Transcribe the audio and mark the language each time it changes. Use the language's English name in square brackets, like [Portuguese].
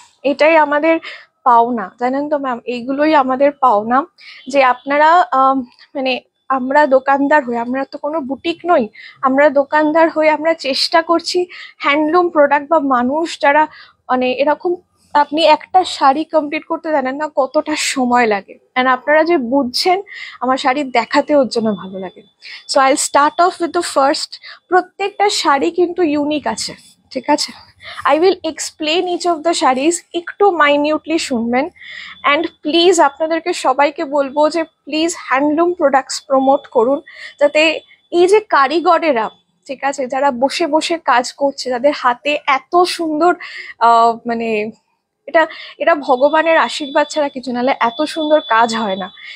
[Bangla] এটাই আমাদের পাওনা, জানেন তো ম্যাম, এইগুলোই আমাদের পাওনা যে আপনারা মানে আমরা দোকানদার হয়ে, আমরা তো কোনো বুটিক নই, আমরা দোকানদার হয়ে আমরা চেষ্টা করছি হ্যান্ডলুম প্রোডাক্ট বা মানুষ যারা মানে এরকম, আপনি একটা শাড়ি কমপ্লিট করতে জানেন না কতটা সময় লাগে, অ্যান্ড আপনারা যে বুঝছেন আমার শাড়ি দেখাতে ওর জন্য ভালো লাগে। [English] So I start off with the first. [Bangla] প্রত্যেকটা শাড়ি কিন্তু ইউনিক আছে, ঠিক আছে? [English] I will explain each of the saris, [Bangla] একটু মাইনিউটলি শুনবেন। অ্যান্ড প্লিজ আপনাদেরকে সবাইকে বলবো যে প্লিজ হ্যান্ডলুম প্রোডাক্টস প্রমোট করুন, যাতে এই যে কারিগরেরা, ঠিক আছে, যারা বসে বসে কাজ করছে, যাদের হাতে এত সুন্দর মানে এটা ভগবানের আশীর্বাদ ছাড়া কিছু, নাহলে এত সুন্দর কাজ হয় না।